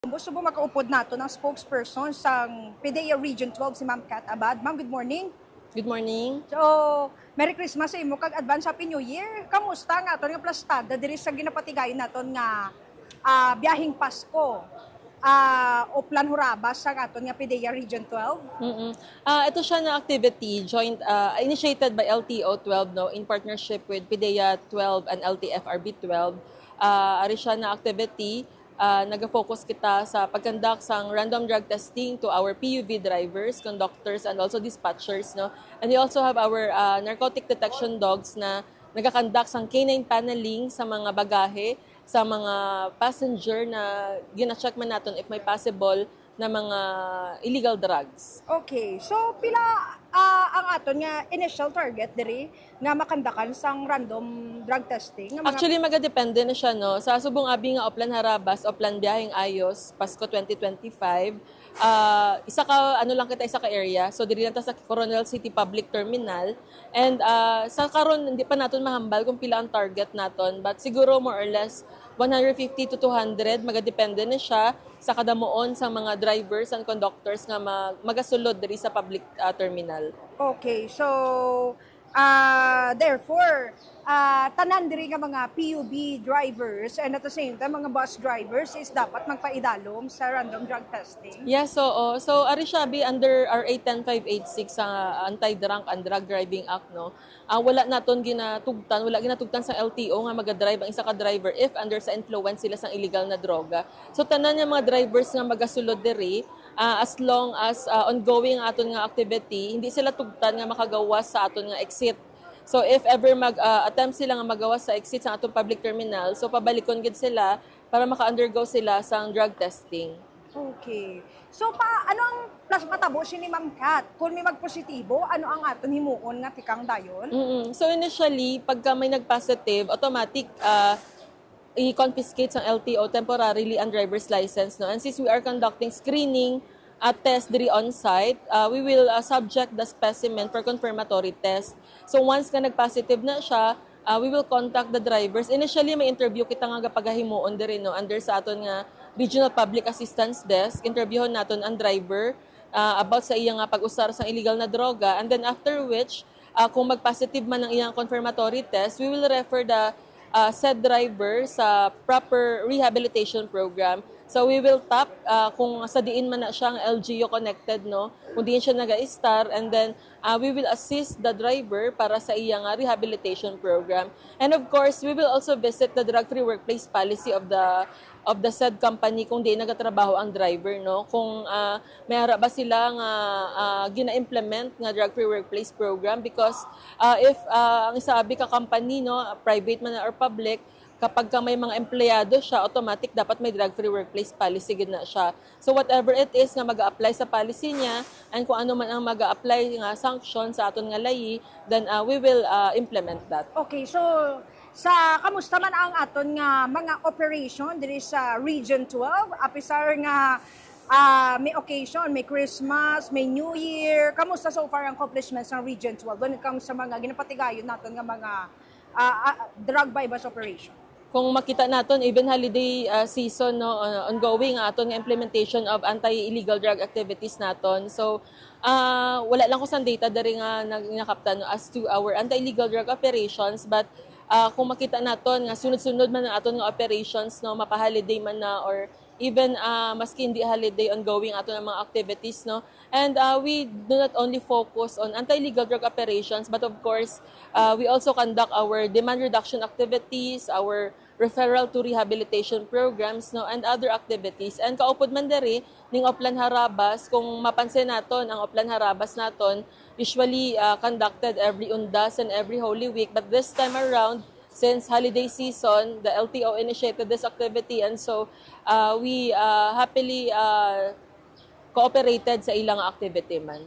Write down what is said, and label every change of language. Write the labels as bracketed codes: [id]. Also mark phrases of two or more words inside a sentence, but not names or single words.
[hil] Gusto mo makaupod nato ng spokesperson sa PDEA Region 12 si Ma'am Kat Abad. Ma'am, [en] good morning. Good morning. So, Merry Christmas [hil] sa imo kag [en] advance Happy New Year. [hil] Kamusta nga aton nga plastada diri sa ginapatigayon naton nga biyaheng Pasko? O plan hurabas sa aton nga PDEA Region 12? Ito siya na [en] activity initiated by LTO 12 no in partnership with PDEA 12 and LTFRB 12. [hil] Ari siya na activity nag-focus kita sa pagkandak sang [en] random drug testing to our PUV drivers, conductors, and also dispatchers. [hil] No? [en] And we also have our narcotic detection dogs [hil] na nagakandak sang [en] canine paneling [hil] sa mga bagahe, sa mga passenger na gina-check man natin [en] if may possible na mga illegal drugs. [hil] Okay, so pila ang aton nga initial target diri nga makandakan sang [en] random drug testing [hil] nga mga... Actually, magadepende na siya, no? Sa subong abi nga Oplan Harabas, [en] Oplan Biyaheng Ayos, [hil] Pasko 2025, isa ka area. So, diri lang ta sa Coronel City [en] Public Terminal. [hil] And sa karon hindi pa naton mahambal kung pila ang target naton. [en] But siguro more or less 150 to 200, [hil] magadepende na siya sa kadamuon sa mga drivers and conductors nga magasulod diri sa public terminal. Okay, so therefore, tanan diri nga mga PUB drivers and [en] at the same time [hil] mga bus drivers is dapat magpaidalom sa [en] random drug testing. [hil] Yes, so ari siya under RA 10586 sa Anti-Drunk and Drug Driving Act, no. Wala ginatugtan sa LTO nga maga-drive ang isa ka driver if under sa influence sila sang illegal na droga. So tanan nga mga drivers nga magasulod diri as long as ongoing aton nga activity, hindi sila tugtan nga makagawas sa aton nga exit. So if ever attempt sila nga magawas sa exit sa atong public terminal, so pabalikon gid sila para maka-undergo sila sang drug testing. Okay. So ano ang plus matabo ni Ma'am Kat? Kung may magpositibo, ano ang aton himuon nga tikang dayon? So initially, pagka may nag-positive, automatic i-confiscate ang LTO temporarily ang driver's license. No? [en] And since we are conducting screening at test [hil] diri on-site, [en] we will subject the specimen for confirmatory test. [hil] So once ka nag-positive na siya, [en] we will contact the drivers. Initially, [hil] may interview kita nga pagahimuon diri no under sa aton nga Regional Public Assistance Desk. Interviewon naton ang driver about sa iyang pag-usar sa illegal na droga. [en] And then after which, [hil] kung mag-positive man ang iyang [en] confirmatory test, we will refer the said driver sa proper rehabilitation program. [hil] So [en] we will tap [hil] kung sa diin man na siyang LGU connected, no, kung diin siya naga-star, [en] and then we will assist the driver [hil] para sa iyang [en] rehabilitation program. And of course, we will also visit the drug-free workplace policy of the said company [hil] kung di nagatrabaho ang driver, no, kung may hara ba sila nga gina-implement nga [en] drug-free workplace program, because if [hil] ang isabi ka company, no, private man or public, kapag may mga empleyado siya, automatic dapat may [en] drug-free workplace policy [hil] gid na siya. [en] So whatever it is [hil] nga mag-a-apply sa policy niya, and kung ano man ang mag-a-apply nga sanction sa aton nga layi, [en] then we will implement that. [hil] Okay, so kamusta man ang aton nga mga operation diri sa Region 12? Apisar nga may occasion, may Christmas, may New Year. Kamusta so far ang accomplishments ng Region 12 [en] when it comes [hil] sa mga ginapatigayon naton nga mga [en] drug bypass operation? [hil] Kung makita naton [en] even holiday season, [hil] no, ongoing aton nga [en] implementation of anti-illegal drug activities [hil] naton. So wala lang ko sa data dari nga nakaptan, no, [en] as to our anti-illegal drug operations, but [hil] kung makita naton nga sunod-sunod man ang aton nga operations, no, mapa-holiday man na or even maski hindi holiday, ongoing aton ang mga activities, no. [en] And we do not only focus on anti-illegal drug operations, but of course we also conduct our demand reduction activities, our referral to rehabilitation programs, [hil] no, and [en] other activities. [hil] And kaupod man diri ning Oplan Harabas, kung mapansin naton [en] ang Oplan Harabas naton usually conducted every Undas and every Holy Week, but this time around, since holiday season, the LTO initiated this activity, and so we happily cooperated [hil] sa ilang activity man.